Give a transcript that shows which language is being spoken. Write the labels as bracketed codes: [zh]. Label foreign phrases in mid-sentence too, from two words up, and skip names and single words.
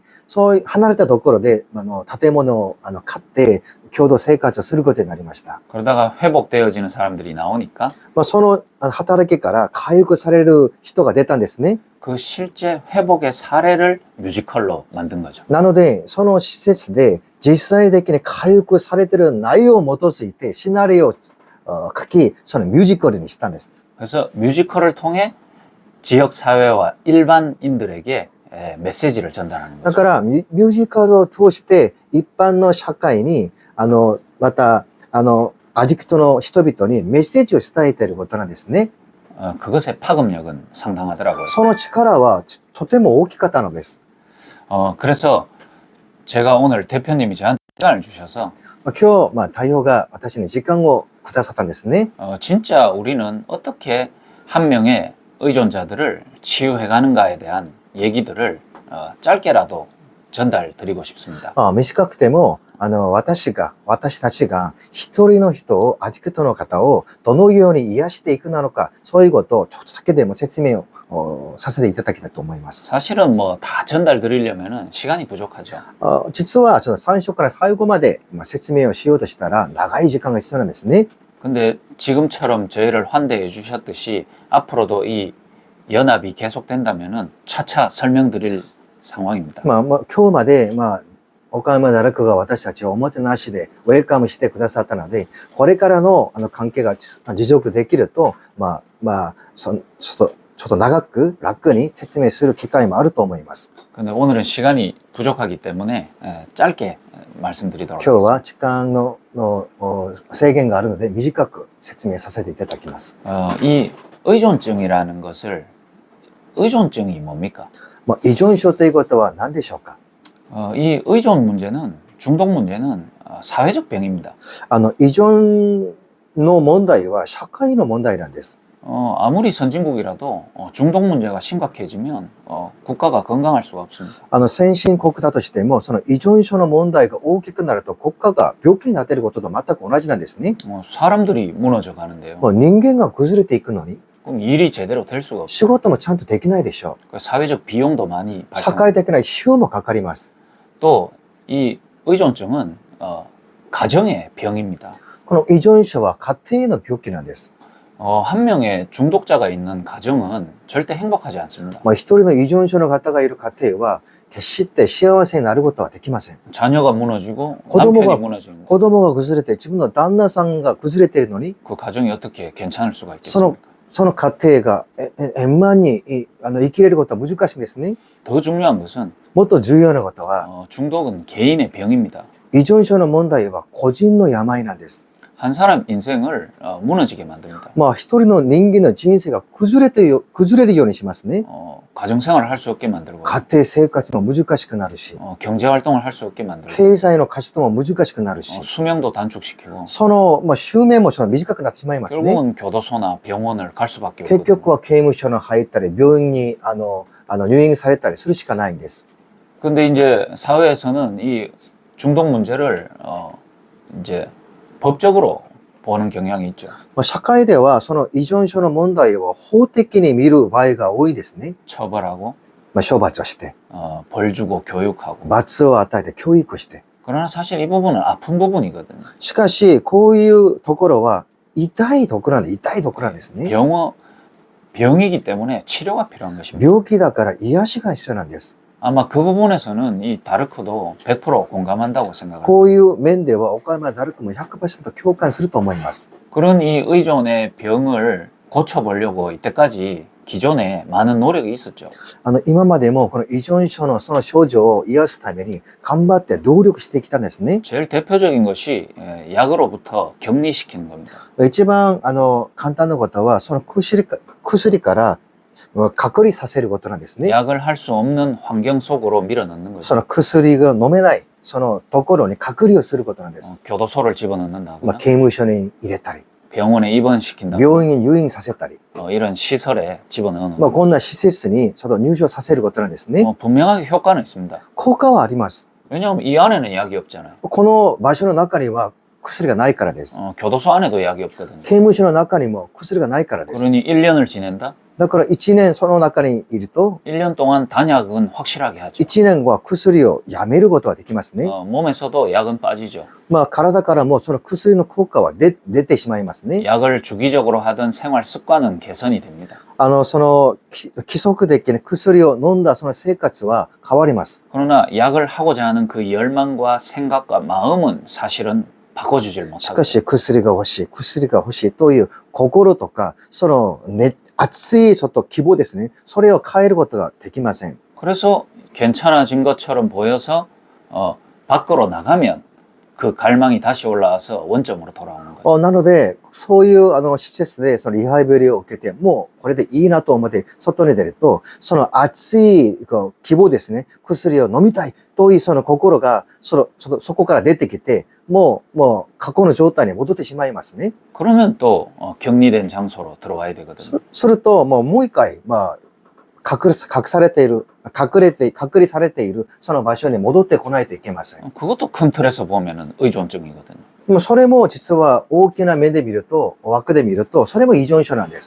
[ja] そういう離れたところで、建物を買って共同生活をすることになりました。 [ko] 그러다가 회복되어지는 사람들이 나오니까 [ja] その働きから回復される人が出たんですね。 [ko] 그 실제 회복의 사례를 뮤지컬로 만든 거죠. [ja] なので、その施設で実際的に回復されている内容を基づいてシナリオを書き、そのミュージカルにしたんです。 [ko] 그래서 뮤지컬을 통해 지역 사회와 일반인들에게 메시지를 전달하는 [ja] だ [ko] 거죠. [ja] からミュージカルを通して一般の社会に、また、アディクトの人々にメッセージを伝えていることなんですね。 [ko] 그것의 파급력은 상당하더라고요. [ja] その力はとても大きかったのです。 [ko] 그래서 제가 오늘 대표님이 저한테 시간을 주셔서 [ja] 今日、代表が私に時間をくださったんですね。 [ko] 진짜 우리는 어떻게 한 명의 의존자들을 치유해가는가에 대한 얘기들을 짧게라도 전달 드리고 싶습니다. [ja] 短くても、私たちが一人の人を、アディクトの方をどのように癒していくなのか、そういうことをちょっとだけでも説明をさせていただきたいと思います。 [ko] 사실은 뭐 다 전달 드리려면은 시간이 부족하죠. [ja] 実は、最初から最後まで説明をしようとしたら長い時間が必要なんですね。 [ko] 근데 지금처럼 저희를 환대해 주셨듯이 앞으로도 이 연합이 계속된다면은 차차 설명드릴 상황입니다. [ja] 今日まで、岡山大学が私たちをおもてなしでウェルカムしてくださったので、これからの関係が持続できると、ちょっと長く楽に説明する機会もあると思います。 [ko] 근데 오늘은 시간이 부족하기 때문에 짧게 말씀드리도록 [ja] 今日は時間の制限があるので短く説明させていただきます。 [ko] 이 의존증이라는 것을 의존증이 뭡니까? [ja] 依存症ということは何でしょうか？ [ko] 이 의존 문제는 중독 문제는 사회적 병입니다. [ja] 依存の問題は社会の問題なんです。 [ko] 아무리 선진국이라도 중독 문제가 심각해지면 국가가 건강할 수가 없습니다. [ja] 先進国だとしても、その依存症の問題が大きくなると国家が病気になっていることと全く同じなんですね。 [ko] 사람들이 무너져 가는데요. [ja] 人間が崩れていくのに [ko] 그럼 일이 제대로 될 수가 [ja] 仕 [ko] 없어요. [ja] 事もちゃんとできないでしょ [ko] 사회적 비용도 많이 [ja] う。社 [ko] 발생. [ja] 会的な費用もかかります。 [ko] 또 이 의존증은 가정의 병입니다. [ja] この依存症は家庭の病気なんです。 [ko] 한 명의 중독자가 있는 가정은 절대 행복하지 않습니다. [ja] 一人の依存症の方がいる家庭は決して幸せになることはできません。 [ko] 자녀가 무너지고 [ja] 고도모가- [ko] 남편이 무너지는 [ja] 子供が崩れて自分の旦那さんが崩れているのに、 [ko] 그 가정이 어떻게 괜찮을 수가 있겠습니까? [ja] その家庭が円満に生きれることは難しいんですね。 [ko] 더 중요한 것은 [ja] もっと重要なことは、 [ko] 중독은 개인의 병입니다. [ja] 依存症の問題は個人の病なんです。 [ko] 한 사람 인생을 무너지게 만듭니다. [ja] 一人の人間の人生が崩れるようにしますね。 [ko] 가정생활을 할 수 없게 만들고, [ja] 家庭生活も難しくなるし、 [ko] 경제활동을 할 수 없게 만들고, [ja] 経済の活動も難しくなるし、 [ko] 수명도 단축시키고, [ja] その、寿命も短くなってしまいますね。 [ko] 결국은 교도소나 병원을 갈 수밖에 [ja] 結 [ko] 없거든요. [ja] 局は刑務所に入ったり、病院に入院されたりするしかないんです。 [ko] 근데 이제 사회에서는 이 중독 문제를 이제 법적으로 보는 경향이 있죠. [ja] 社会ではその依存症の問題を法的に見る場合が多いですね。 [ko] 처벌하고 [ja] 処罰をして、 [ko] 벌 주고 교육하고. [ja] 罰を与えて教育して。 [ko] 그러나 사실 이 부분은 아픈 부분이거든요. [ja] しかし、こういうところは痛いところなんで、痛いところなんですね。 [ko] 병이기 때문에 치료가 필요한 것입니다. [ja] 病気だから癒しが必要なんです。 [ko] 아마 그 부분에서는 이 다르크도 100% 공감한다고 생각합니다. [ja] こういう面では岡山ダルクも 100% 共感すると思います。 [ko] 그런 이 의존의 병을 고쳐보려고 이때까지 기존에 많은 노력이 있었죠. [ja] 今までもこの依存症のその症状を癒すために頑張って努力してきたんですね。 [ko] 제일 대표적인 것이 약으로부터 격리시키는 겁니다. [ja] 一番簡単なことはその薬から隔離させることなんですね。 [ko] 약을 할 수 없는 환경 속으로 밀어넣는 거죠. [ja] その薬が飲めないそのところに隔離をすることなんです。 [ko] 교도소를 집어넣는다거나 [ja] 刑務所に入れたり、 [ko] 병원에 입원시킨다거나 [ja] 病院に入院させたり、 [ko] 이런 시설에 집어넣는 [ja] こんな施設にその入所させることなんですね。 [ko] 분명하게 효과는 있습니다. [ja] 効果はあります。 [ko] 왜냐하면 이 안에는 약이 없잖아요. [ja] この場所の中には薬がないからです。 [ko] 교도소 안에도 약이 없거든요. [ja] 刑務所の中にも薬がないからです。 [ko] 그러니 1년을 지낸다? [ja] だから1年その中にいると、 [ko] 1년 동안 단약은 확실하게 하죠. [ja] 1 年後は薬をやめることができますね。 [ko] 몸에서도 약은 빠지죠. [ja] 体からもその薬の効果は出てしまいますね。 [ko] 약을 주기적으로 하던 생활 습관은 개선이 됩니다. [ja] その規則的に薬を飲んだその生活は変わります。 [ko] 그러나 약을 하고자 하는 그 열망과 생각과 마음은 사실은 바꿔주질 [ja] し [ko] 못하고 [ja] かし薬が欲しい、薬が欲しいという心とか、その熱いちょっと希望ですね。それを変えることができません。 [ko] 그래서 괜찮아진 것처럼 보여서 밖으로 나가면 그 갈망이 다시 올라와서 원점으로 돌아오는 거죠. [ja] なので、そういう施設でそのリハビリを受けて、もうこれでいいなと思って外に出ると、その熱い希望ですね。薬を飲みたいというその心がそこから出てきて、もう過去の状態に戻ってしまいますね。 [ko] 그러면 또 격리된 장소로 들어와야 되거든요. [ja] すると、もう一回、隔離されている、その場所に戻ってこないといけません。 [ko] 그것도 큰 틀에서 보면은 의존증이거든요. [ja] それも実は大きな目で見ると、枠で見ると、それも依存症なんです。